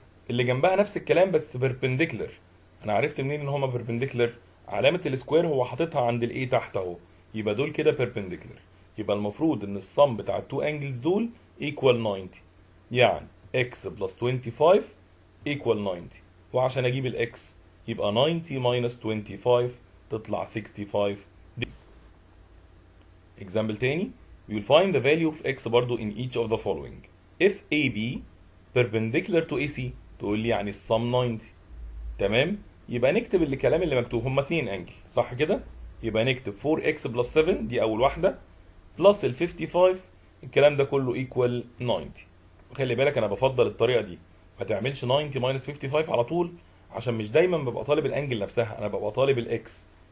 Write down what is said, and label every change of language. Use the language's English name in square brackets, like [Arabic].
[Arabic] اللي جنبها نفس الكلام بس بيربنديكولر. انا عرفت منين ان هما بيربنديكولر؟ علامه السكوير هو حاططها عند الاي تحت اهو، يبقى دول كده بيربنديكولر. يبقى المفروض ان الصم بتاع التو انجلز دول equal 90، يعني [English] x plus 25 equal 90، [Arabic] وعشان اجيب الاكس يبقى [English] 90 minus 25 [Arabic] تطلع [English] 65 degrees. example [Arabic] تاني [English] we will find the value of x [Arabic] برضو [English] in each of the following. if AB perpendicular to AC [Arabic] تقول لي يعني الصم [English] 90. [Arabic] تمام، يبقى نكتب الكلام اللي مكتوب، هما اتنين انجل صح كده؟ يبقى نكتب [English] 4x plus 7 [Arabic] دي اول واحده بلس ال 55، الكلام ده كله ايكوال 90. وخلي بالك انا بفضل الطريقه دي، ما تعملش 90 ماينس 55 على طول، عشان مش دايما ببقى طالب الانجل نفسها، انا ببقى طالب الاكس.